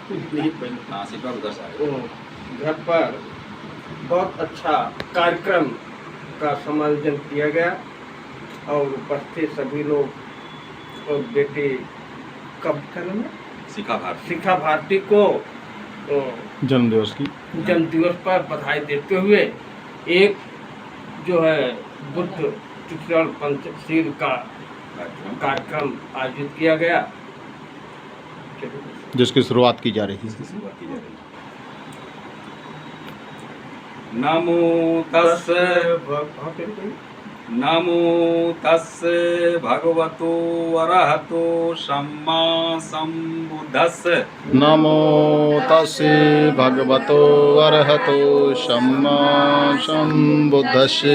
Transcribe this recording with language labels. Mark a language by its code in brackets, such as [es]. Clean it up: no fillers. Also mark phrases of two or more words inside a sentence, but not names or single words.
[hi] घर पर बहुत अच्छा कार्यक्रम का समायोजन किया गया और उपस्थित सभी लोग और बेटे कब का नाम है शिखा भारती को जन्मदिवस पर बधाई देते हुए एक जो है बुद्ध शिक्षण पंचशील का कार्यक्रम आयोजित किया गया, जिसकी शुरुआत की जा रही है। [pi] नमो तस्से भगवतो अरहतो सम्मा सम्बुद्धस्से। नमो तस्से भगवतो अरहतो सम्मा सम्बुद्धस्से।